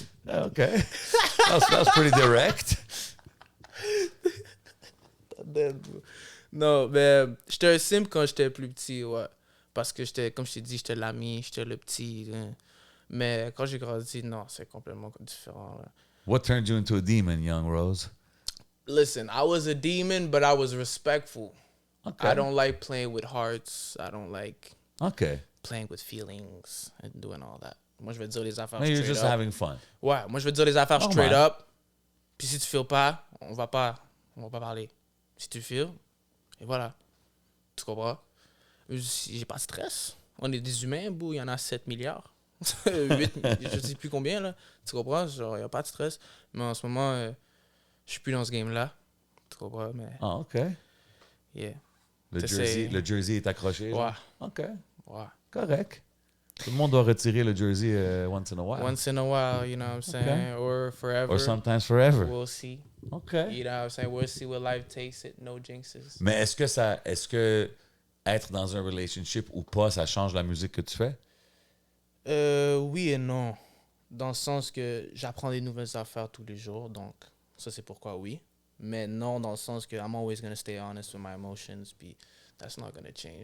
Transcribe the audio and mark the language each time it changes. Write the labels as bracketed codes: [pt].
[en] Ah, OK. That's pretty direct. [fr] Non, mais j'étais un simp quand j'étais plus petit, ouais. Parce que j'étais, comme je t'ai dit, j'étais l'ami, j'étais le petit. Hein. Mais quand j'ai grandi, non, c'est complètement différent. Là. [en] What turned you into a demon, young Rose? Listen, I was a demon, but I was respectful. Okay. I don't like playing with hearts. I don't like OK. playing with feelings and doing all that. [fr] Moi, je vais te dire les affaires [en] No, you're straight just up. having fun. [fr] Ouais, moi, je vais te dire les affaires Normal. [en] straight up. [fr] Puis si tu feels pas, on va pas parler. Si tu feels, et voilà. Tu comprends? J'ai pas de stress. On est des humains, bou, il y en a 7 milliards. 8, je sais plus combien, là. Tu comprends? Genre, il n'y a pas de stress. Mais en ce moment, je suis plus dans ce game-là. Tu comprends? Mais, [en] Ah, OK. yeah. [fr] Le jersey est accroché. Ouais. genre? OK. Ouais. Correct. Tout le monde doit retirer le jersey [en] once in a while. Once in a while, you know what I'm saying? Or forever. Or sometimes forever. We'll see. OK. You know what I'm saying? We'll see where life takes it. No jinxes. [fr] Mais est-ce que être dans un relationship ou pas, ça change la musique que tu fais? Oui et non. Dans le sens que j'apprends des nouvelles affaires tous les jours. Donc, ça, c'est pourquoi oui. Mais non, dans le sens que [en] I'm always gonna stay honest with my emotions, [fr] puis [en] that's not gonna change.